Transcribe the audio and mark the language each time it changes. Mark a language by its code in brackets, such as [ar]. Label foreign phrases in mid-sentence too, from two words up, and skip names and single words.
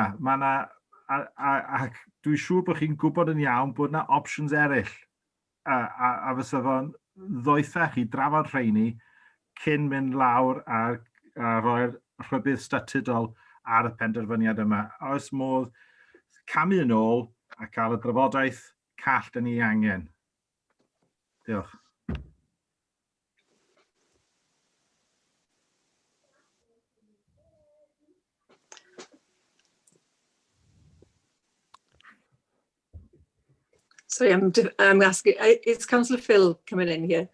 [cy] A dwi'n siŵr bod chi'n gwybod yn iawn bod yna options eraill, a fysa fo'n ddoethach i drafod rheini cyn mynd lawr a rhoi'r rhybudd statudol ar y penderfyniad yma. Oes modd camu yn ôl a cael y drafodaeth call dyn ni angen. Diolch. [en] Sorry, I'm asking, is Councillor Phil coming in here?